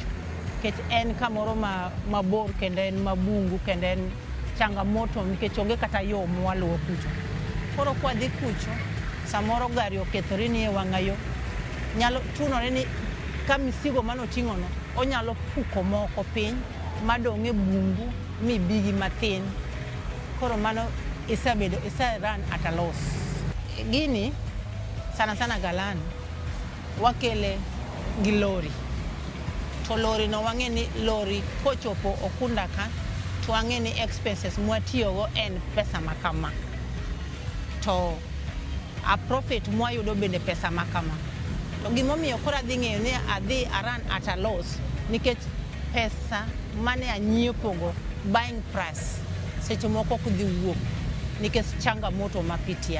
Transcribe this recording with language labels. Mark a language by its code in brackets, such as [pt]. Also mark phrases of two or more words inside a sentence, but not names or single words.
[luo] Nikech en kamoro mabor kendo en mabungu kendo en changamoto nikech onge kata yo mwaluwo kucho. Koro kwadhi kucho, samoro gari okethore ni e wang'ayo, nyalo chunore ni ka misigo manoting'ono, onyalo puko moko piny, madong' e bungu, mibigi matin. Koro mano isa [en] run at a loss. [luo] Gini, sana galani, wakele gi lori. To lori no wang'e ni lori kochopo Ukunda ka, to wang'e ni expenses mwatiyogo en pesa makama. To [en] a profit [luo] mwayudo bende pesa makama. To gimomiyo koro adhi ng'eyo ni adhi [en] run at a loss, [luo] nikech pesa mane anyiepogo [en] buying price [luo] seche moko ok dhi wuok nikech changamoto mapitia.